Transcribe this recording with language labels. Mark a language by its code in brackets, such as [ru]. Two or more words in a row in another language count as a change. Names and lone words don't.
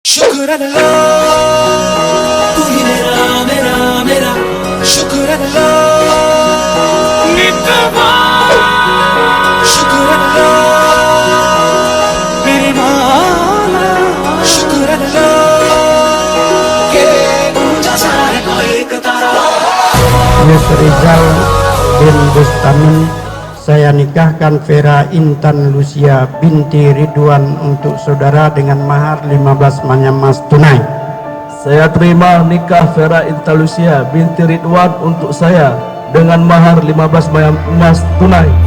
[ar] شكرا الله, [hi] तू ही मेरा मेरा मेरा [ar] شكرا الله, شكرا الله [hi] मेरे मौला, [ar] شكرا الله [hi] के ऊंचा सा है कोई एक तारा. [id] Miss Rizal bin Bustamin, saya nikahkan Vera Intan Lucia binti Ridwan untuk saudara dengan mahar 15 manyam emas tunai. Saya terima nikah Vera Intan Lucia binti Ridwan untuk saya dengan mahar 15 manyam emas tunai.